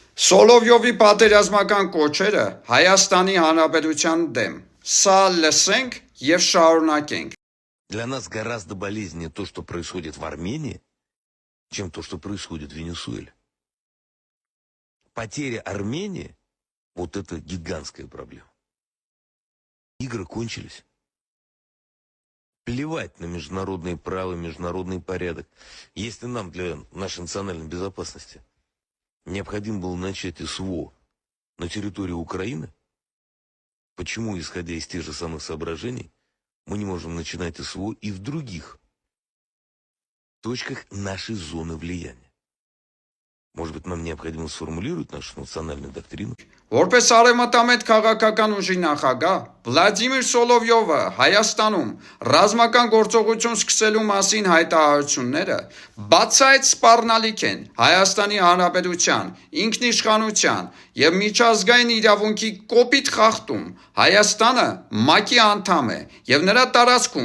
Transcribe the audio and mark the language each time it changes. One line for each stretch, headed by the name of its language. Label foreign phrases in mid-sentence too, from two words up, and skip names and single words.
Armenian: Սոլովյովի պատերազմական կոչերը Հայաստանի Հանրապետության դեմ։ Սա լսենք և շարունակենք։
Russian: Для нас гораздо болезненнее то, что происходит в Армении, чем то, что происходит в Венесуэле. Потеря Армении – вот это гигантская проблема. Игры кончились. Плевать на международные права, международный порядок. Если нам для нашей национальной безопасности необходимо было начать СВО на территории Украины, почему, исходя из тех же самых соображений, мы не можем начинать СВО и в других точках нашей зоны влияния? Может быть, нам необходимо сформулировать нашу национальную доктрину?
Armenian: Որպես արևմտամետ քաղաքական ուժի նախագահ Վլադիմիր Սոլովյովը Հայաստանում ռազմական գործողություն սկսելու մասին հայտարարությունները բացահայտ սպառնալիք են Հայաստանի Հանրապետության ինքնիշխանության և միջազգային իրավունքի կոպիտ խախտում։ Հայաստանը ՄԱԿ-ի անդամ է և նրա տարածքում